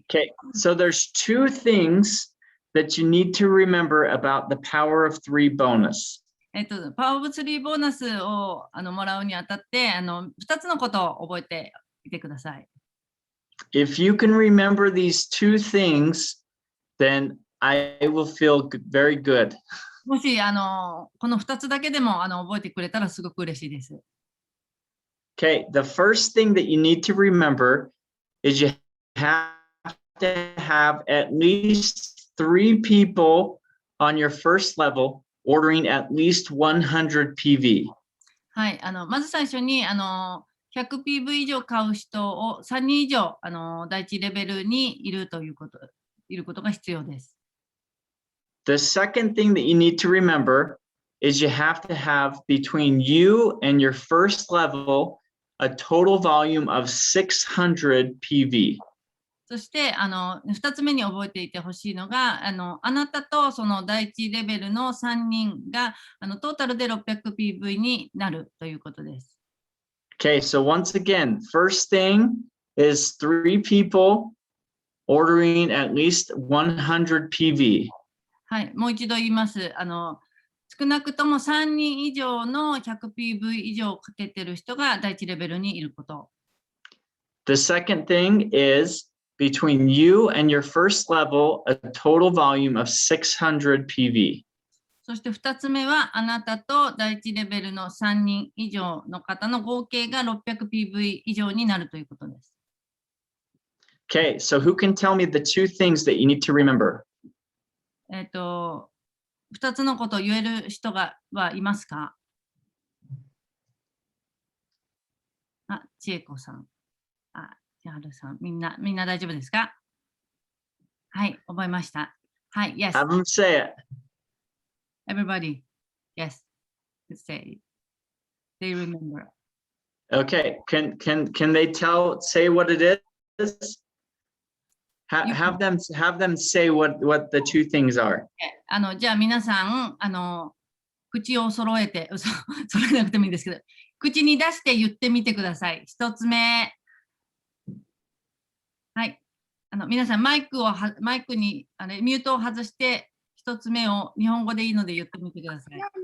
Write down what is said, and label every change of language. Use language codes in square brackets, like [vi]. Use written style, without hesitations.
[en] Okay, so there's two things that you need to remember about the Power of Three bonus. [ja] パワーオブ3ボーナスをもらうにあたって、2つのことを覚えていてください。 [en] If you can remember these two things, then I will feel very good. [ja] もしこの2つだけでも覚えてくれたらすごく嬉しいです。 [en] Okay, the first thing that you need to remember is you have to have at least 3 people on your first level ordering at least 100 PV. [ja] はい、まず最初に100PV 以上買う人を3人以上第一レベルにいることが必要です。 [en] The second thing that you need to remember is you have to have between you and your first level a total volume of 600 PV. [ja] そして2つ目に覚えていてほしいのがあなたとその第一レベルの3人がトータルで 600PV になるということです。 [en] Okay, so once again, first thing is 3 people ordering at least 100 PV. [ja] はい、もう一度言います。少なくとも3人以上の 100PV 以上かけてる人が第一レベルにいること。 [en] The second thing is between you and your first level, a total volume of 600 PV. [ja] そして2つ目はあなたと第一レベルの3人以上の方の合計が 600PV 以上になるということです。 [en] Okay, so who can tell me the two things that you need to remember? [ja] 2つのことを言える人はいますか？あ、千恵子さん。あ、千春さん。みんな大丈夫ですか？はい、覚えました。はい、 [en] yes. Have them say it. Everybody. Yes. Let's say. They remember. Okay. Can they say what it is? Have them say what the two things are. [ja] じゃあ皆さん、口を揃えて、揃えなくてもいいんですけど、口に出して言ってみてください。一つ目。はい。皆さん、マイクにミュートを外して、一つ目を日本語でいいので言ってみてください。